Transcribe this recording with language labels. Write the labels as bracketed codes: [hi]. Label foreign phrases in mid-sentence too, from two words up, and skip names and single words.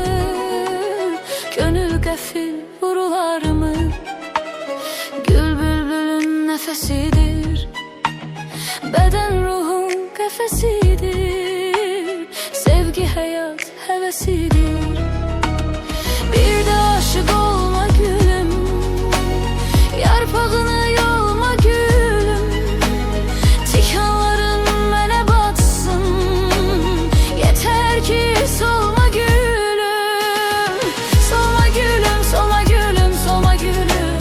[az] Gönül qəfil vurular mı? [tr] Gül bülbülün nefesidir, beden ruhun kefesidir. Sevgi hayat hevesidir. Bir de aşık olma gülüm, yarpağını yolma gülüm. [az] Tikanların mənə batsın, yeter ki solma gülüm. Solma gülüm, solma gülüm, solma gülüm.